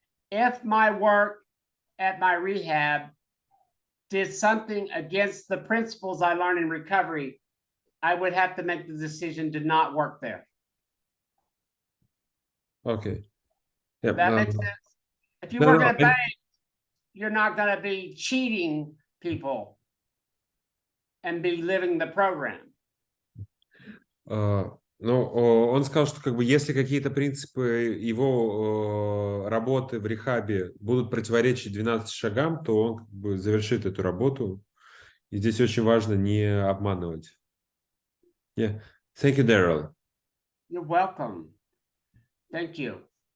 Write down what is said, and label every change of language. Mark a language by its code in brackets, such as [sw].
[en] If my work at my rehab did something against the principles I learned in recovery, I would have to make the decision to not work there. Okay. Yeah, That makes sense? If you work at a bank, you're not going to be cheating people and be living the program. [ru] Ну, он сказал, что как бы если какие-то принципы его работы в рехабе будут противоречить 12 шагам, то он как бы завершит эту работу. И здесь очень важно не обманывать. [en] Yeah. Thank you, Daryl. You're welcome. Thank you.